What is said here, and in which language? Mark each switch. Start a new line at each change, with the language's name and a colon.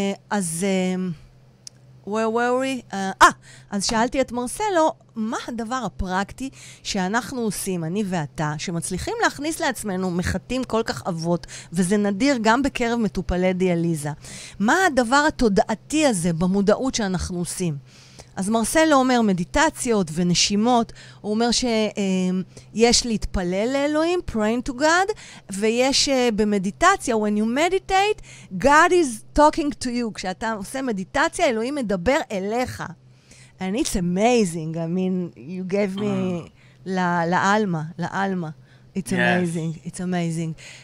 Hebrew: אז,
English: where were we?
Hebrew: אז שאלתי את מרסלו, מה הדבר הפרקטי שאנחנו עושים, אני ואתה, שמצליחים להכניס לעצמנו מחטים כל כך אבות, וזה נדיר גם בקרב מטופלי דיאליזה. מה הדבר התודעתי הזה במודעות שאנחנו עושים? אז מרסלו אומר מדיטציות ונשימות, הוא אומר שיש להתפלל לאלוהים,
English: praying to God,
Hebrew: ויש במדיטציה,
English: when you meditate, God is talking to you.
Hebrew: כשאתה עושה מדיטציה, אלוהים מדבר אליך.
English: And it's amazing. I mean, you gave me
Spanish: la alma.
English: It's amazing. It's amazing.